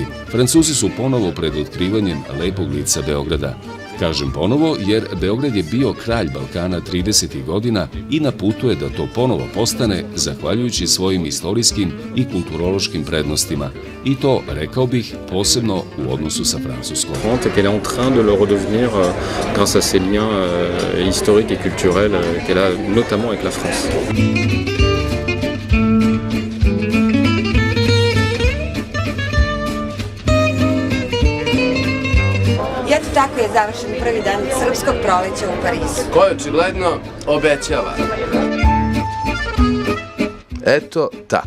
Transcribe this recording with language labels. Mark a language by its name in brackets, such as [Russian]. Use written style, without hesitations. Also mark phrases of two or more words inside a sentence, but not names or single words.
[Serbian] Francuzi su ponovo pred otkrivanjem lepog lica Beograda. Kažem ponovo jer Beograd je bio kralj Balkana 30. godina i na putu je da to ponovo postane zahvaljujući svojim istorijskim i kulturološkim prednostima. I to, rekao bih, posebno u odnosu sa Francuskom. [French] Qu'elle est en train de le redevenir grâce à ses liens historiques et culturels qu'elle a notamment avec la France. [Serbian] Tako je završen prvi dan Srpskog proleća u Parizu. Koje očigledno obećava. Eto tako.